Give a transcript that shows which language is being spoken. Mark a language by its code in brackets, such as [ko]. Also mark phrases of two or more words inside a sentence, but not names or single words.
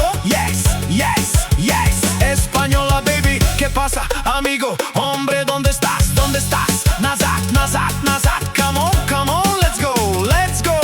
[en] Yes, yes, yes, [es] Española, baby, ¿qué pasa, amigo? Hombre, ¿dónde estás? ¿Dónde estás? [bg] Назад, назад, назад, [en] come on, come on, let's go, let's go.